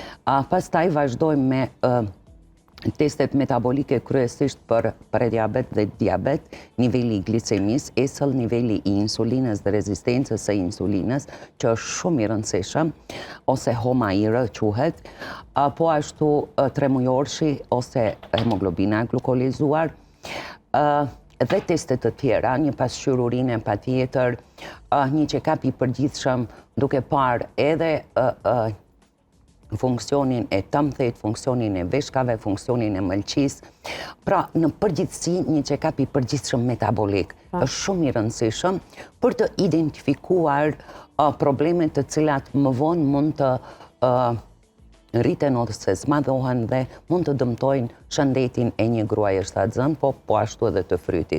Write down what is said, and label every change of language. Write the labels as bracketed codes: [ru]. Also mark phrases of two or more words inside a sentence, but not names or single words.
[sq] Pastaj vazhdojmë me testet metabolike kryesisht për prediabet dhe diabet, nivelli i glicemis, esëll nivelli i insulinës dhe rezistencës së insulinës, që është shumë i rëndësishëm, ose HOMA-IR quhet, po ashtu tremujorshi ose hemoglobina glukolizuar, dhe testet të tjera, një pasqyrë urine pa tjetër, një check-up i përgjithshëm duke parë edhe funksionin e tëmthejt, funksionin e veshkave, funksionin e mëlqis. Pra, në përgjithsi, një check-up i përgjithshëm metabolik është shumë i rëndësishëm për të identifikuar problemet të cilat më vonë mund të rriten ose zmadhohen dhe mund të dëmtojnë shëndetin e një gruaje shtatzën, po ashtu edhe të frytit.